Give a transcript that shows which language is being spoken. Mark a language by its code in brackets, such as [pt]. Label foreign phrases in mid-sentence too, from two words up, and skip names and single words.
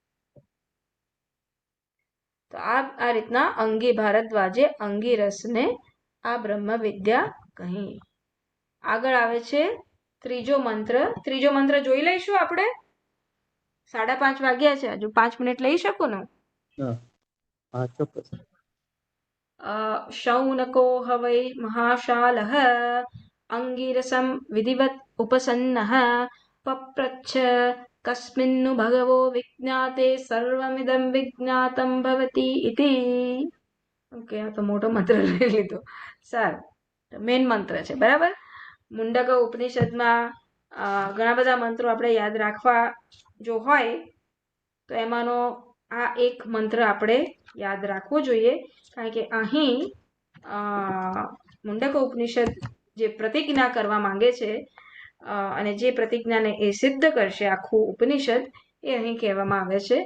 [gu] તો આ રીતના ભારદ્વાજે અંગીરસને આ બ્રહ્મ વિદ્યા કહી. આગળ આવે છે ત્રીજો મંત્ર. ત્રીજો મંત્ર જોઈ લઈશું આપણે. 5:30 વાગ્યા છે, હજુ 5 મિનિટ લઈ શકું ને? હા, ચોક્કસ. [sa] शौनको ह वै महाशालः अंगिरसं विधिवत् उपसन्नः पप्रच्छ कस्मिन्नु भगवो विज्ञाते सर्वमिदं विज्ञातं भवति इति. [gu] ઓકે, આ તો મોટો મંત્ર લઈ લીધો. સારું, મેન મંત્ર છે, બરાબર. મુંડક ઉપનિષદમાં ઘણા બધા મંત્રો આપણે યાદ રાખવા જો હોય તો એમાંનો આ એક મંત્ર આપણે યાદ રાખવો જોઈએ, કારણ કે અહીં મુંડક ઉપનિષદ જે પ્રતિજ્ઞા કરવા માંગે છે અને જે પ્રતિજ્ઞાને એ સિદ્ધ કરશે આખું ઉપનિષદ, એ અહીં કહેવામાં આવે છે.